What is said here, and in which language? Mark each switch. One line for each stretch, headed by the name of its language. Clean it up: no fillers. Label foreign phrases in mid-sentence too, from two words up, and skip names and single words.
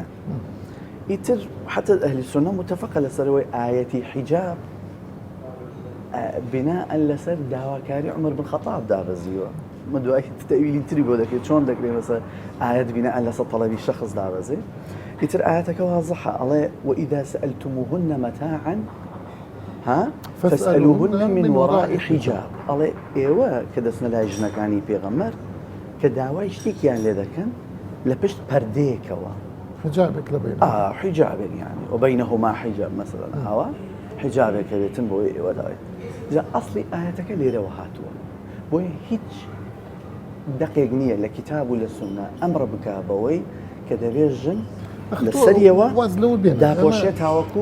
Central Kurdish: ئیتر حتى ئەهلی سونە متفقە لەسەرەوەی ئاەتی حیجاب بناء لەسەر داواکاری عومەر بن خەتاب دابەزیوە. من دوای تەویلی تری بۆ دەکەێت چۆن دەکرێت مەسەر ئاەت بناء لەسەر طەلەبی شەخص دابەزێ. ئیتر ئاەتەکە وازەحە ئەڵێ
Arabic: وئیذا سألتموهن متاعا فاسألوهن من وراء حجاب.
Central Kurdish: ئەڵێ ئێوە کە دەچنە لای ژنەکانی پێغەمبەر کە داوای شتێکیان لێ دەکەن لە پشت پەردەیەکەوە حجابێک لە بین حجابێک یانی
Arabic: وبینهما حجاب
Central Kurdish: مەسەلەن ئاوا حجابێکە بێتن بۆی ئێوە داوای جا ئەسڵی ئاەتەکە لێرەوە هاتووە بۆیە هیچ دقێک نییە لە کتاب و لە سونە ئەمڕە بکا بەوەی کە دەبێت ژن لەسەریەوە داپۆشێت تاوەکو